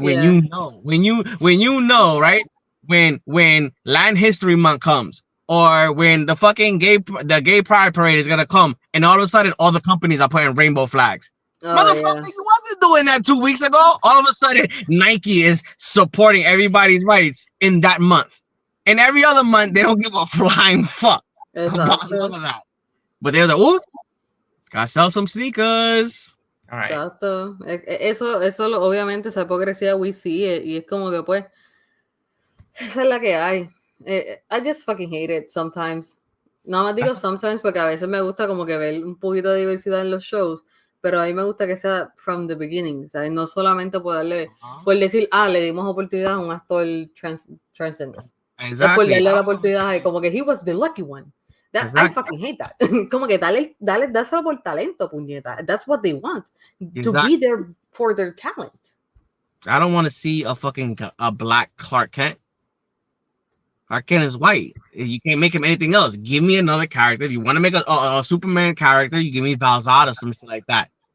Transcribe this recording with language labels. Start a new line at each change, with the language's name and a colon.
English: When you know, right? When Land History Month comes, or when the fucking gay pride parade is gonna come, and all of a sudden all the companies are putting rainbow flags. Motherfucker, you wasn't doing that 2 weeks ago. All of a sudden, Nike is supporting everybody's rights in that month. And every other month, they don't give a flying fuck about none of that. But they're like, oh, Gotta sell some sneakers. All right.
Spanish: Exacto. Obviamente, esa hipocresía
English: we see it,
Spanish: y es como que pues, esa es la que hay.
English: I just fucking hate it sometimes.
Spanish: No más digo
English: sometimes
Spanish: porque a veces me gusta como que ver un poquito de diversidad en los shows, pero a mí me gusta que sea
English: from the beginning,
Spanish: ¿sabes? No solamente por decir, le dimos oportunidad a un actor transgender.
English: Exactly.
Spanish: Es por darle la oportunidad y como que
English: he was the lucky one. I fucking hate that.
Spanish: Como que dáselo por talento, puñeta.
English: That's what they want. To be there for their talent. I don't want to see a black Clark Kent. Clark Kent is white. You can't make him anything else. Give me another character. If you want to make a Superman character, you give me Val-Zod or something like that.